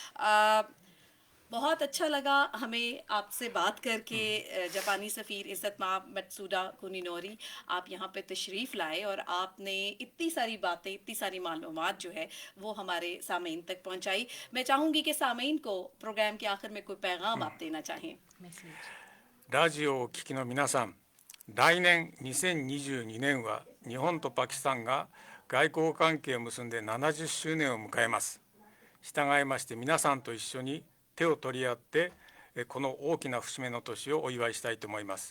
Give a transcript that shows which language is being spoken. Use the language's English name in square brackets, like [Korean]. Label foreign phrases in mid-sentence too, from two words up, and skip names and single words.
[Urdu] بہت اچھا لگا ہمیں آپ سے بات کر کے۔ جاپانی سفیر عزت مآب متسودا کونینوری، آپ یہاں پہ تشریف لائے اور آپ نے اتنی ساری باتیں، اتنی ساری معلومات جو ہے وہ ہمارے سامعین تک پہنچائی۔ میں چاہوں گی کہ سامعین کو پروگرام کے آخر میں کوئی پیغام آپ دینا چاہیں۔ [Japanese] ラジオをお聞きの皆さん、来年2022年は日本とパキスタンが外交関係を結んで70周年を迎えます。従いまして皆さんと一緒に手を取り合ってこの大きな節目の年をお祝いしたいと思います。